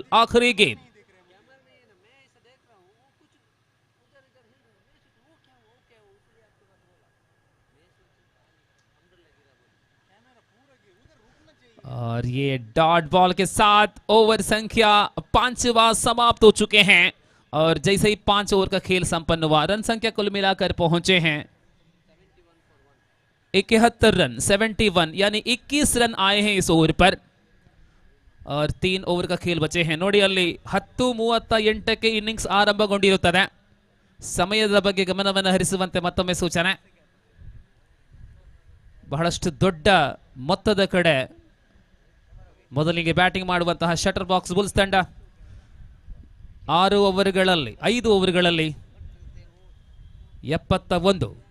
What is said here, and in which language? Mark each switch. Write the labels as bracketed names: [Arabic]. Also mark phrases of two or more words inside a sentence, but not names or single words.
[Hindi] आखिरी गेंद और ये [English] dot ball [Hindi] के साथ ओवर संख्या 5वां समाप्त हो चुके हैं। और जैसे ही 5 ओवर का खेल संपन्न हुआ, रन संख्या कुल मिलाकर पहुंचे हैं 71 रन, 71 यानी 21 रन आए हैं इस ओवर पर और 3 ओवर का खेल बचे हैं। [Kannada] ನೋಡಿ ಅಲ್ಲಿ 10:38ಕ್ಕೆ ಇನ್ನಿಂಗ್ಸ್ ಆರಂಭಗೊಂಡಿರುತ್ತದೆ. ಸಮಯದ ಬಗ್ಗೆ ಗಮನವನ್ನು ಹರಿಸುವಂತೆ ಮತ್ತೊಮ್ಮೆ ಸೂಚನೆ. ಬಹಳಷ್ಟು ದೊಡ್ಡ ಮೊತ್ತದ ಕಡೆ ಮೊದಲಿಗೆ ಬ್ಯಾಟಿಂಗ್ ಮಾಡುವಂತಹ ಶಟರ್ ಬಾಕ್ಸ್ ಬುಲ್ಸ್ ತಂಡ 5 ಓವರ್ಗಳಲ್ಲಿ 71.